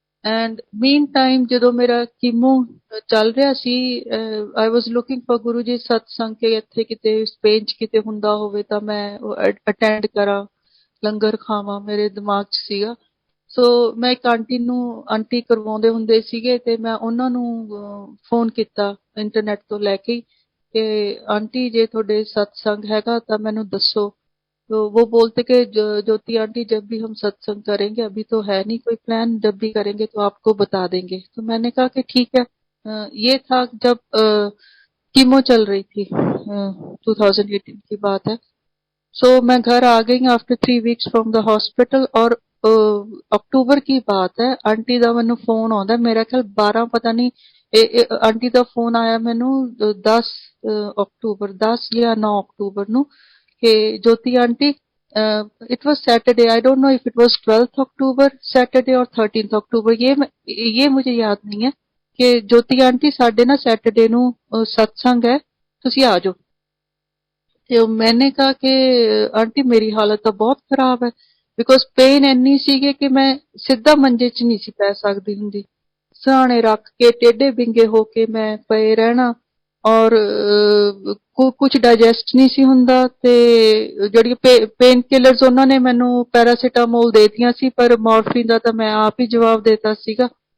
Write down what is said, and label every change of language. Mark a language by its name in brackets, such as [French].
[English] and meantime [Punjabi] ਜਦੋਂ ਮੇਰਾ chemo ਚੱਲ ਰਿਹਾ ਸੀ, [English] I was looking for [Punjabi] ਗੁਰੂ ਜੀ ਸਤਸੰਗ ਕੇ ਇੱਥੇ ਕਿਤੇ ਸਪੇਨ ਚ ਕਿਤੇ ਹੁੰਦਾ ਹੋਵੇ ਤਾਂ ਮੈਂ ਅਟੈਂਡ ਕਰਾਂ, ਲੰਗਰ ਖਾਵਾਂ, ਮੇਰੇ ਦਿਮਾਗ ਚ ਸੀਗਾ। ਸੋ ਮੈਂ ਇੱਕ ਆਂਟੀ ਨੂੰ, ਆਂਟੀ ਕਰਵਾਉਂਦੇ ਹੁੰਦੇ ਸੀਗੇ, ਤੇ ਮੈਂ ਉਹਨਾਂ ਨੂੰ ਫੋਨ ਕੀਤਾ ਇੰਟਰਨੈਟ ਤੋਂ ਲੈ ਕੇ ਕਿ ਆਂਟੀ ਜੇ ਤੁਹਾਡੇ ਸਤਸੰਗ हैगा तो मैनू दसो। [Hindi] तो वो बोलते कि ज्योति आंटी जब भी हम सत्संग करेंगे, अभी तो है नहीं कोई प्लान, जब भी करेंगे तो आपको बता देंगे। तो मैंने कहा कि ठीक है। ये था जब कीमो चल रही थी, 2018 की बात है। सो मैं घर आ गई [English] After 3 weeks from the hospital. [Hindi] और अक्टूबर की बात है, आंटी का मैनू फोन आता, मेरा ख्याल 12 पता नहीं, आंटी का फोन आया मैनू 10 अक्टूबर, 10 या 9 अक्टूबर नू कि ज्योति aunty, [English] it was Saturday, I don't know if it was 12th October Saturday और 13th October, [Hindi] ये मुझे याद नहीं है, कि ज्योति आंटी [Punjabi] साडे ना सैटरडे नू सत्संग है, तुसी आ जाओ। [Hindi] ਤੇ मैंने कहा कि आंटी मेरी हालत तो बहुत खराब है, बिकॉज पेन [Punjabi] ਇੰਨੀ ਸੀਗੀ ਕਿ ਮੈਂ ਸਿੱਧਾ ਮੰਜੇ 'ਚ ਨਹੀਂ ਸੀ ਪੈ ਸਕਦੀ ਹੁੰਦੀ, ਸਹਾਣੇ ਰੱਖ ਕੇ ਟੇਢੇ ਬਿੰਗੇ ਹੋ ਕੇ ਮੈਂ ਪਏ ਰਹਿਣਾ। ਔਰ ਕੁਝ ਡਾਈਜੈਸਟ ਨਹੀਂ ਸੀ ਹੁੰਦਾ, ਤੇ ਜਿਹੜੀ ਪੇਨ ਕਿਲਰਸ ਉਹਨਾਂ ਨੇ ਮੈਨੂੰ ਪੈਰਾਸੀਟਾਮੋਲ ਦੇਤੀਆਂ ਸੀ, ਪਰ ਮੋਰਫਿਨ ਦਾ ਤਾਂ ਮੈਂ ਆਪ ਹੀ ਜਵਾਬ ਦੇਤਾ ਸੀਗਾ।